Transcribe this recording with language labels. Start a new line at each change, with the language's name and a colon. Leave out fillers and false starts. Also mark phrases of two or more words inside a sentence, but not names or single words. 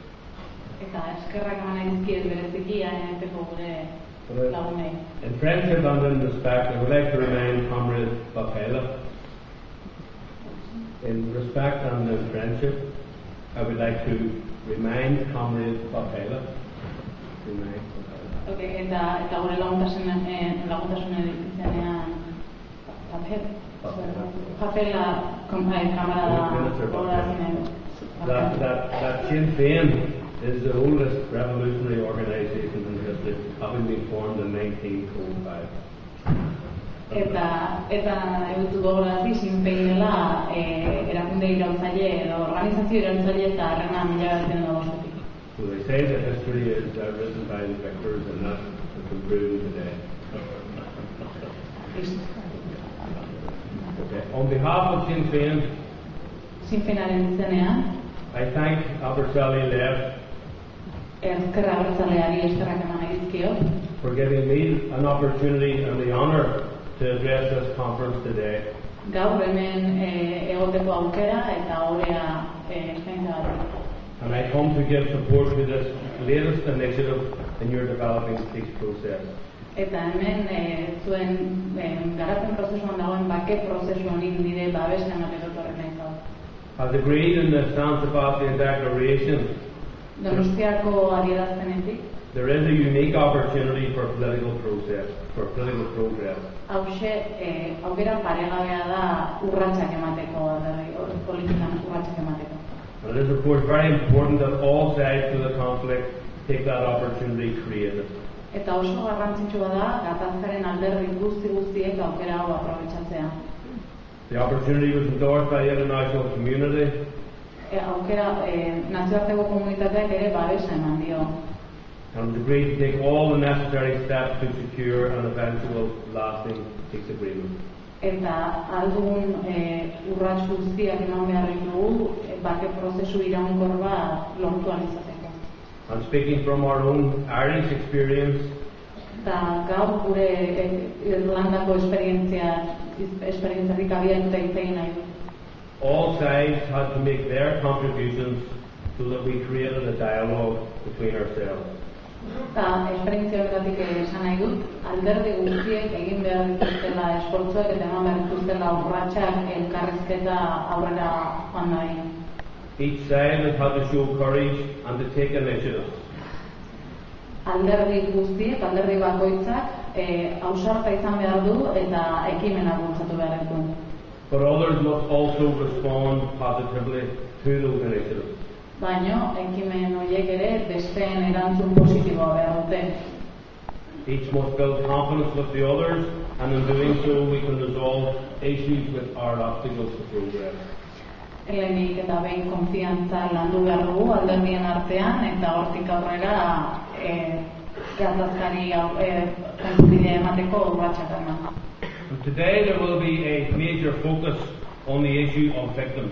English: In friendship and in respect, I would like to remind Comrade Bapela. In respect and in friendship, I would like to remind Comrade Bapela.
Basque: Okay, eta gure laguntasunen izenean Bapela kamarada
English: that Sinn Féin is the oldest revolutionary organisation in history, having been formed in 1905.
Basque: Eta egutu gogorarazi Sinn Féin dela erakunde iraultzaile edo organizazio iraultzaile eta harrena 1905.
English: So they say that history is written by the victors, and that's been proven today. Okay. On behalf of Sinn Féin, I thank Abertzale Lev for giving me an opportunity and the honour to address this conference today. And I come to give support to this latest initiative in your developing peace process.
Basque: Eta hemen zuen garapen prozesuan dagoen bake prozesu honi nire babesa emateko etorri naiz gaur.
English: As agreed in the San Sebastian Declaration,
Basque: Donostiako adierazpenetik,
English: there is a unique opportunity for political progress.
Basque: Hauxe, aukera paregabea da urratsak emateko, politikan urratsak emateko.
English: And it is, of course, very important that all sides to the conflict take that opportunity to create it.
Basque: Eta oso garrantzitsua da gatazkaren alderdi guztiek aukera hau aprobetxatzea.
English: The opportunity was endorsed by the international community.
Basque: Aukera nazioarteko komunitateak ere babesa eman dio.
English: And agreed to take all the necessary steps to secure an eventual lasting peace agreement.
Basque: Eta aldugun urrats guztiak eman behar ditugu bake prozesu iraunkor bat lortu ahal izateko.
English: And speaking from our own Irish experience,
Basque: eta gaur gure Irlandako esperientziatik abiatuta hitz egin nahi du.
English: all sides had to make their contributions so that we created a dialogue between ourselves.
Basque: Eta esperientzia horretatik esan nahi dut, alderdi guztiek egin behar dituztela esfortzuak eta eman behar dituztela urratsak elkarrizketa aurrera joan nahi.
English: Each side has had to show courage and to take initiative.
Basque: Alderdi guztiek, alderdi bakoitzak ausarta izan behar du eta ekimena bultzatu behar ditu.
English: But others must also respond positively to those initiatives.
Basque: Baina ekimen horiek ere besteen erantzun positiboa behar dute.
English: Each must build confidence with the others, and in doing so we can resolve issues which are obstacles to progress.
Basque: Lehenik eta behin konfiantza landu behar dugu alderdien artean eta hortik aurrera gatazkari bidea emateko urratsak eman.
English: Today there will be a major focus on the issue of victims.